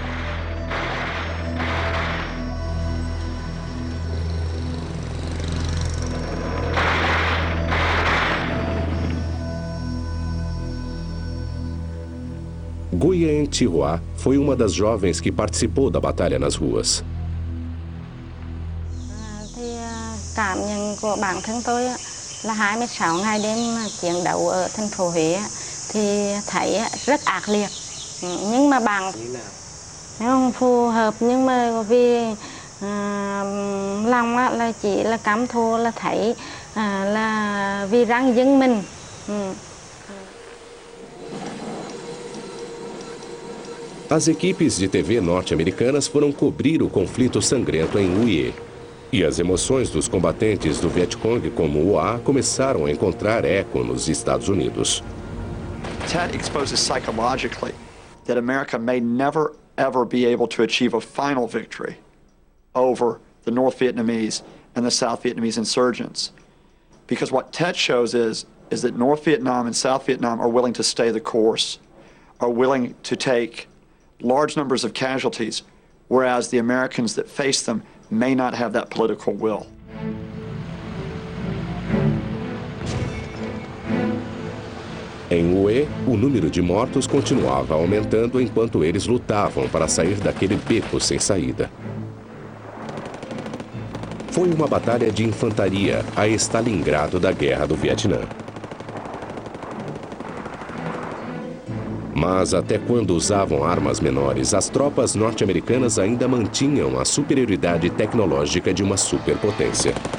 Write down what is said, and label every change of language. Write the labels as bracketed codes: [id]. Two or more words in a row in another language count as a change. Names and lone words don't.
[pt] Nguyen Thi Hoa foi uma das jovens que participou da batalha nas ruas. [vi] Cảm nhận của bản thân tôi là 26 ngày đêm chiến đấu ở thành phố Huế thì thấy rất ác liệt. Nhưng mà bằng không phù hợp, nhưng mà vì lòng là chỉ là cảm thụ, là thấy là vì răng dân mình. [pt] As equipes de TV norte-americanas foram cobrir o conflito sangrento em Hue. E as emoções dos combatentes do Vietcong como Hoa começaram a encontrar eco nos Estados Unidos. [en] Tet exposes psychologically that America may never ever be able to achieve a final victory over the North Vietnamese and the South Vietnamese insurgents. Because what Tet shows is that North Vietnam and South Vietnam are willing to stay the course, are willing to take large numbers of casualties, whereas the Americans that face them may not have that political will. [pt] Em Hue, o número de mortos continuava aumentando enquanto eles lutavam para sair daquele beco sem saída. Foi uma batalha de infantaria, a Stalingrado da Guerra do Vietnã. Mas até quando usavam armas menores, as tropas norte-americanas ainda mantinham a superioridade tecnológica de uma superpotência.